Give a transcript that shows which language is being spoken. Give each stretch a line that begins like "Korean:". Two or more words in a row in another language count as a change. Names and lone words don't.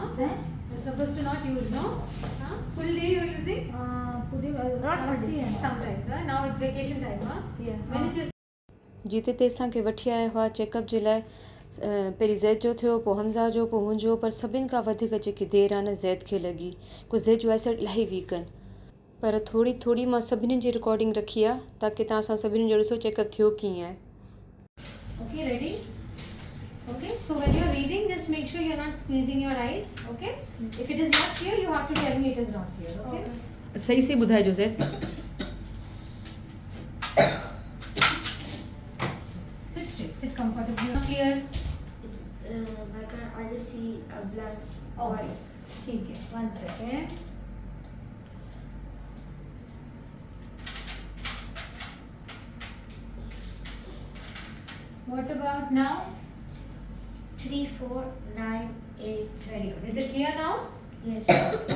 English: You're supposed to not use, no? Huh? Full day you're using? Full day, not full day. Sometimes, huh? Now it's vacation time, huh? Yeah. When is your
Sindhi: जिते ते असांखे वठी आया हुआ चेकअप जे लाइ पहिरीं ज़ैद जो थियो, पोइ हमज़ा जो, पोइ मुंहिंजो, पर सभिनि खां वधीक जेकी देरि आहे न ज़ैद खे लॻी। को ज़ैद जो आइसैट इलाही वीक आहिनि, पर थोरी थोरी मां सभिनी जी रिकॉर्डिंग रखी आहे ताकी तव्हां सां सभिनी जो ॾिसो चेकअप थियो कीअं आहे।
English: Okay, ready? Okay, so when you are reading, just make sure you are not squeezing your eyes. Okay, if it is not clear, you have to tell me it is not clear. Okay.
Sindhi: सही सही ॿुधाइजो ज़ैद।
English: Sit straight, sit comfortably. Not clear. I just see a blank. Okay.
Hindi: ठीक है.
English: 1 second. What about now? 3, 4, 9, 8. Very good. Is it clear now? Yes. Okay.